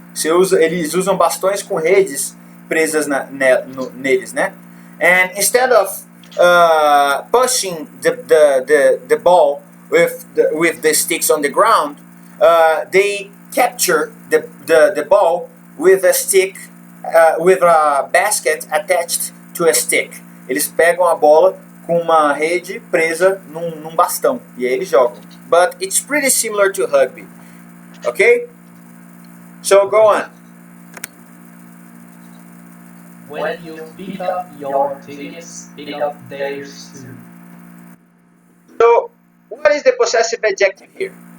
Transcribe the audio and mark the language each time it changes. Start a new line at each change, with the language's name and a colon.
Portuguese: Eles usam bastões com redes presas neles, né?
English: And instead of pushing the ball with the sticks on the ground, they capture the ball with a stick, with a basket attached to a stick.
Portuguese: Eles pegam a bola com uma rede presa num bastão e aí eles jogam.
English: But it's pretty similar to rugby. Okay? So go on. When you pick up your tickets, pick up theirs too. So, what is the possessive adjective here?